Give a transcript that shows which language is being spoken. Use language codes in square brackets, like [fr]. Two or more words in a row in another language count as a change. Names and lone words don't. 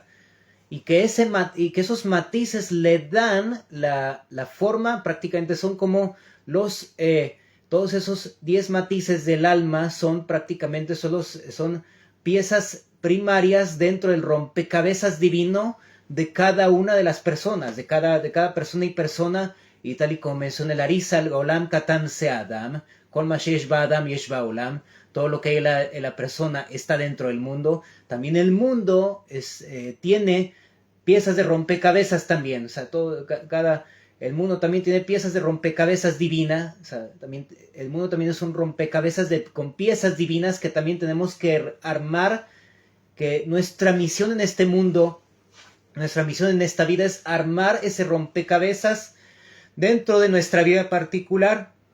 [es] Y que esos matices le dan la forma, prácticamente son como todos esos 10 matices del alma son prácticamente son piezas primarias dentro del rompecabezas divino de cada una de las personas, de cada persona y persona, y tal y como menciona el Arizal, [he] עולם קטן זה אדם, כל מה שיש באדם יש בעולם, [es] todo lo que la persona está dentro del mundo. También el mundo tiene piezas de rompecabezas también, o sea, el mundo también tiene piezas de rompecabezas divina, o sea, el mundo también es un rompecabezas con piezas divinas que también tenemos que armar, que nuestra misión en este mundo, nuestra misión en esta vida es armar ese rompecabezas dentro de nuestra vida particular.